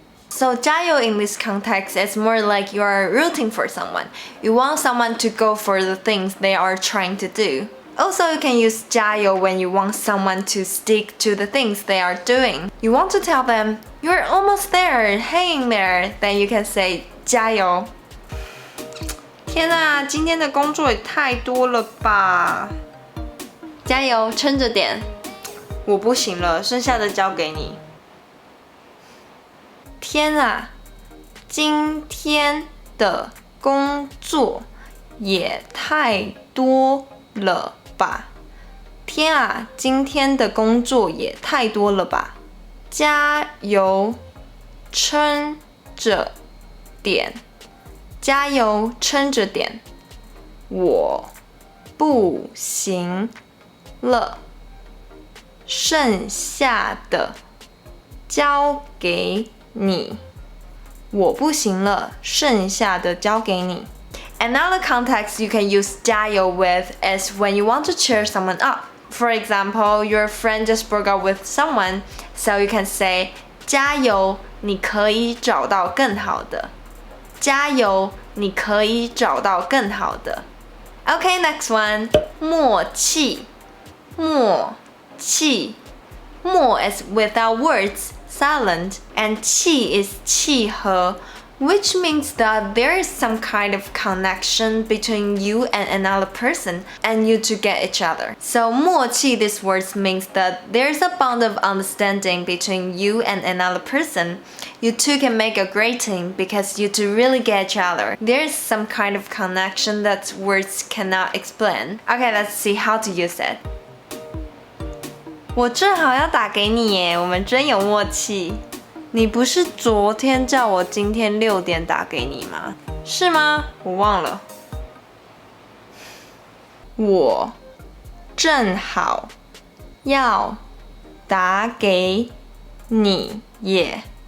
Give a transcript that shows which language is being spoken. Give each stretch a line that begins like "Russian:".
English: So 加油 in this context is more like you are rooting for someone. You want someone to go for the things they are trying to do. Also, you can use 加油 when you want someone to stick to the things they are doing. You want to tell them, you're almost there, hang in there. Then you can say 加油。
Chinese: 天啊，今天的工作也太多了吧！加油，撑着点。我不行了，剩下的交给你。天啊，今天的工作也太多了吧！天啊，今天的工作也太多了吧！加油，撑着点。加油，撑着点。我不行了，剩下的交给你。我不行了，剩下的交给你。
English: Another context you can use 加油 with is when you want to cheer someone up. For example, your friend just broke up with someone, so you can say
Chinese: 加油，你可以找到更好的。加油，你可以找到更好的。
English: Okay, next one. 默契，默契。默 is without words, silent, and 契 is 契合, which means that there is some kind of connection between you and another person and you to get each other. So 默契 this word means that there's a bond of understanding between you and another person. You two can make a great team because you two really get each other. There's some kind of connection that words cannot explain. Okay, let's see how to use it.
Chinese: 我正好要打给你耶，我们真有默契。你不是昨天叫我今天6点打给你吗？是吗？我忘了。我正好要打给你耶。